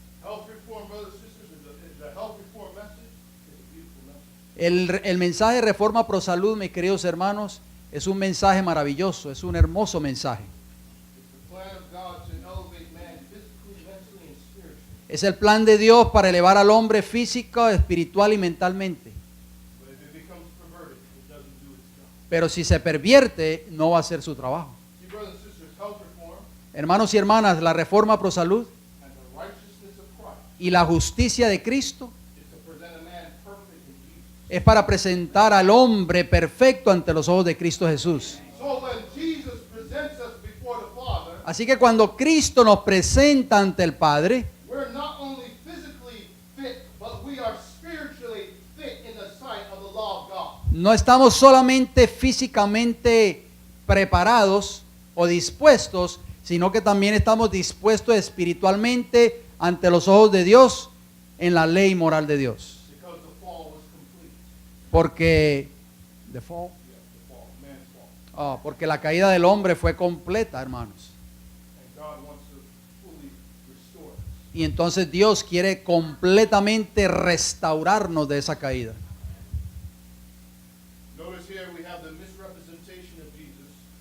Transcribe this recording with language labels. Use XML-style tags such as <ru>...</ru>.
<en>Health reform, brothers and sisters, the health reform message is a beautiful message.</en> <es>El mensaje de reforma pro salud, mis queridos hermanos, es un mensaje maravilloso, es un hermoso mensaje.</es> <en>It's the plan of God to elevate man physically, mentally, and spiritually.</en> <es>Es el plan de Dios para elevar al hombre físico, espiritual y mentalmente.</es> <en>But if it becomes perverted, it doesn't do its job.</en> <es>Pero si se pervierte, no va a hacer su trabajo.</es> <en>See, brothers and sisters, health reform</en> <es>Hermanos y hermanas, la reforma pro salud</es> <en>and the righteousness of Christ</en> <es>y la justicia de Cristo</es> <en>is to present a man perfect in Jesus.</en> <es>es para presentar al hombre perfecto ante los ojos de Cristo Jesús.</es> <en>So when Jesus presents us before the Father,</en> <es>Así que cuando Cristo nos presenta ante el Padre,</es> <en>we're not only physically fit, but we are spiritually fit in the sight of the law of God.</en> <es>no estamos solamente físicamente preparados o dispuestos, sino que también estamos dispuestos espiritualmente ante los ojos de Dios en la ley moral de Dios.</es> <en>Because the fall was complete.</en> <es>Porque</es> <en>Man's fall.</en> <es>porque la caída del hombre fue completa, hermanos.</es> <en>And God wants to fully restore us.</en> <es>Y entonces Dios quiere completamente restaurarnos de esa caída.</es> <en>Notice here we have the misrepresentation of Jesus.</en>